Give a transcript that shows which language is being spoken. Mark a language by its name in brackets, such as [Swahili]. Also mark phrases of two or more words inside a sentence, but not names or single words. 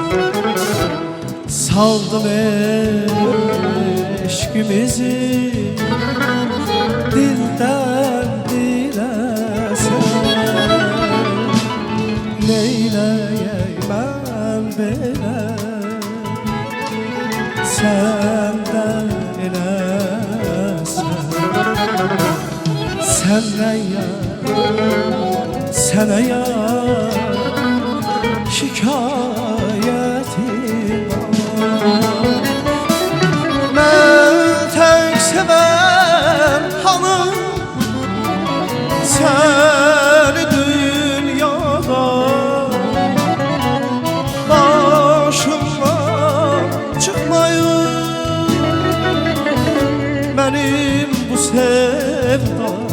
[Azerbaijani] Saldım eşqimizi dildən dilə sən. Neyləyək mən belə səndən elə [Turkish] Senden ya, sana ya şikayetim var. Ben tek seven hanım seni dünyada, başımdan çıkmayın benim bu sevda.